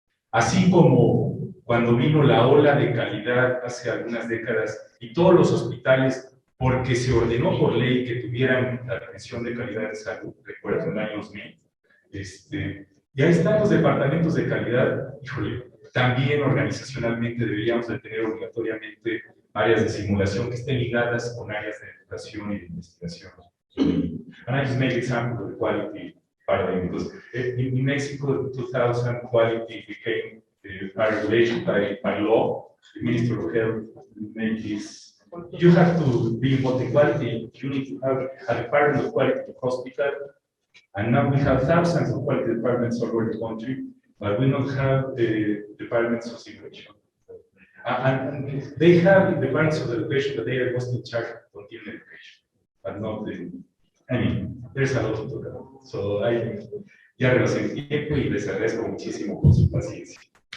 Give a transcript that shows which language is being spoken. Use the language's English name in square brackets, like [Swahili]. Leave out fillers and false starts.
[Spanish] Así como cuando vino la ola de calidad hace algunas décadas y todos los hospitales, porque se ordenó por ley que tuvieran la atención de calidad de salud, recuerdo en el año 2000, y ahí están los departamentos de calidad. Híjole, también organizacionalmente deberíamos de tener obligatoriamente áreas de simulación que estén ligadas con áreas de educación y de investigación. [English] And I just make example of the quality paradigm, because in Mexico, 2000, quality became a regulation by law. The Minister of Health made this. You have to be involved in quality. You need to have a department of quality in the hospital. And now we have thousands of quality departments all over the country, but we don't have departments of simulation. And they have departments of education, but they are mostly in charge of continuing education, but not the. I mean, there's a lot to talk about. [Spanish] So ya rebasé el tiempo y les agradezco muchísimo por su paciencia.